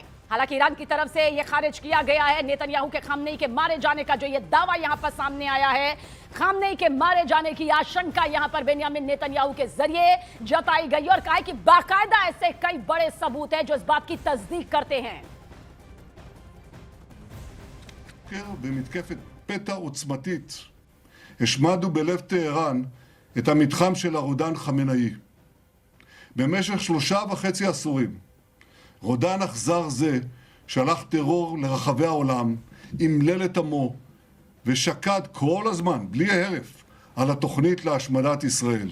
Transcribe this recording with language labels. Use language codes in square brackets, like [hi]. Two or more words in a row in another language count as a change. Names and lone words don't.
[hi] हालांकि ईरान की तरफ से यह खारिज किया गया है। नेतन्याहू के खामनेई के मारे जाने का जो यह दावा यहां पर सामने आया है, खामनेई के मारे जाने की आशंका यहां पर बेंजामिन नेतन्याहू के जरिए जताई गई और कहा कि बाकायदा ऐसे कई बड़े सबूत हैं जो इस बात की तस्दीक करते हैं। [he] במתקפת פתע עוצמתית השמדנו בלב טהרן את המתחם של הרודן חמינאי. במשך 3.5 עשורים רודן אכזר זה שלח טרור לרחבי העולם, אמלל את עמו ושקד כל הזמן, בלי הרף, על התוכנית להשמדת ישראל.